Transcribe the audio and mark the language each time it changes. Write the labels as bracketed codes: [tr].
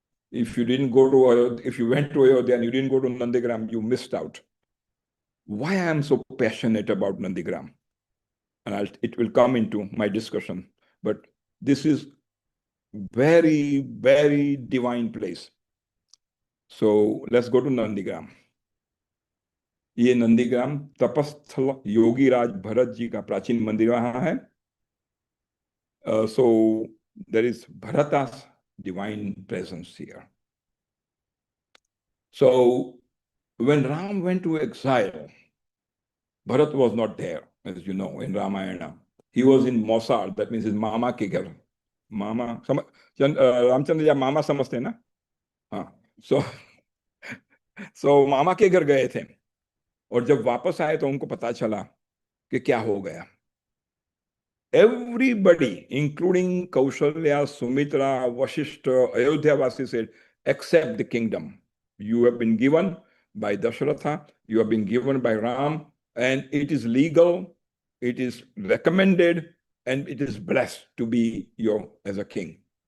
[en] If you didn't go to Ayodhya, if you went to Ayodhya and you didn't go to Nandigram, you missed out. Why I am so passionate about Nandigram? And it will come into my discussion. But this is very, very divine place. So let's go to Nandigram. [hi] ये नंदीग्राम तपस्थल योगीराज भरत जी का प्राचीन मंदिर वहां है. [en] So there is Bharatas divine presence here. So when Ram went to exile, Bharat was not there, as you know, in Ramayana. He was in Mosar, that means his [hi] mama ke ghar. Mama, Ramchandra ya mama samajhte na? So, so मामा के घर गए थे और जब वापस आए तो उनको पता चला कि क्या हो गया. [en] Everybody, including Kaushalya, Sumitra, Vashishta, Ayodhya Vasi said, accept the kingdom. You have been given by Dasharatha, you have been given by Ram, and it is legal, it is recommended, and it is blessed to be your as a king.